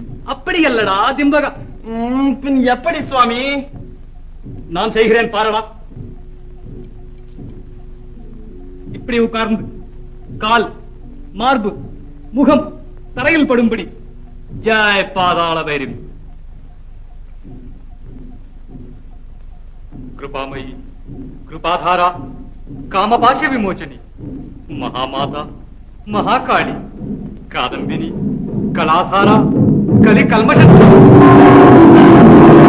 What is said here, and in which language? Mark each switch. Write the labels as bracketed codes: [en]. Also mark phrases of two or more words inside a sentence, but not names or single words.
[ta] அப்படி அல்லடா திம்பகா. பின் எப்படி சுவாமி? நான் செய்கிறேன் பாரடா. இப்படி உட்கார்ந்து கால், மார்பு, முகம் தரையில் படும்படி ஜெய பாதாள பைரவி. [sa] कृपामयी, कृपाधारा, कामपाश विमोचनी, महामाता, महाकाली, कादंबिनी, कलाधारा, कलि कल्मष